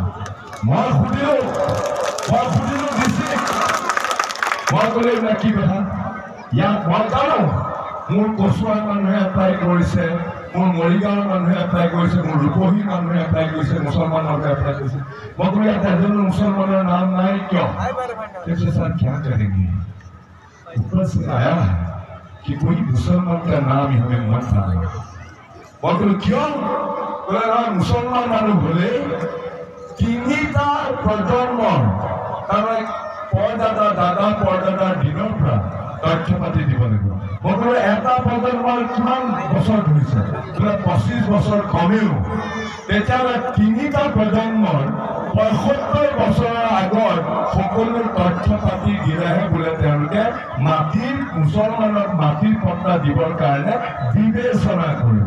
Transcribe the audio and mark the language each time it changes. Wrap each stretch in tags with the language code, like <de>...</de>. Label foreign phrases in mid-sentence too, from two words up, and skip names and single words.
<as>মই সুধিলো ডিচিক, মই ক'লো এইবিলাক কি কথা? ইয়াত মই জানো মোৰ কচুৱাৰ মানুহে এপ্লাই কৰিছে, মোৰ মৰিগাঁৱৰ মানুহে এপ্লাই কৰিছে, মোৰ ৰূপহী মানুহে এপ্লাই কৰিছে, মুছলমান মানুহে এপ্লাই কৰিছে। মই ক'লো ইয়াত এজনো মুছলমানৰ নাম নাই কিয়?</as> <hi>सर क्या करेंगे? ऊपर से आया है कि कोई मुसलमान का नाम ही हमें मत डालो। बोलो क्यों? बोले ना मुसलमान मानो बोले</hi> <as>তিনিটা প্ৰজন্মৰ তাৰমানে পৰদাদা দাদা পৰদাদাৰ দিনৰ পৰা তথ্য পাতি দিব লাগিব। মই ক'লো এটা প্ৰজন্মৰ কিমান বছৰ ধৰিছে? বোলে 25 বছৰ কমেও। তেতিয়াহ'লে তিনিটা প্ৰজন্মৰ 75 বছৰৰ আগত সকলো তথ্য পাতি দিলেহে বোলে তেওঁলোকে মাটিৰ মুছলমানক মাটিৰ পট্টা দিবৰ কাৰণে বিবেচনা কৰিব।</as>